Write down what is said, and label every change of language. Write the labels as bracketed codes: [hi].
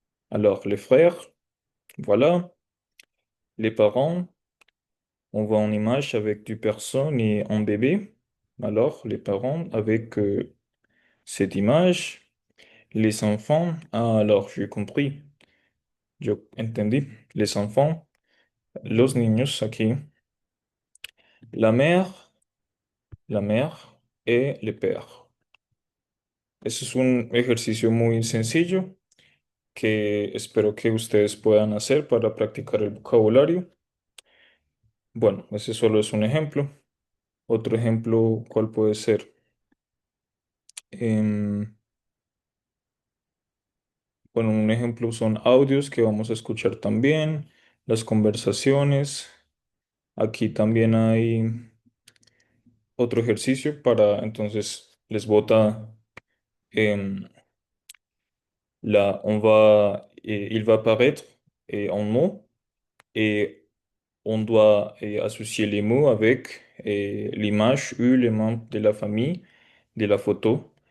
[fr] Alors, les frères, voilà. Les parents, on voit une image avec du personne et un bébé. Alors, les parents avec cette image. Les enfants, ah, alors, j'ai compris. [es] Yo entendí. [fr] Les enfants, [es] los niños aquí. [fr] La la mère et le père. [es] Ese es un ejercicio muy sencillo que espero que ustedes puedan hacer para practicar el vocabulario. Bueno, ese solo es un ejemplo. Otro ejemplo, ¿cuál puede ser? Em, bueno, un ejemplo son audios que vamos a escuchar también, las conversaciones. Aquí también hay otro ejercicio para, entonces, les bota em, [fr] il va apparaître un mot et on doit associer les mots avec l'image ou les membres de la famille de la photo.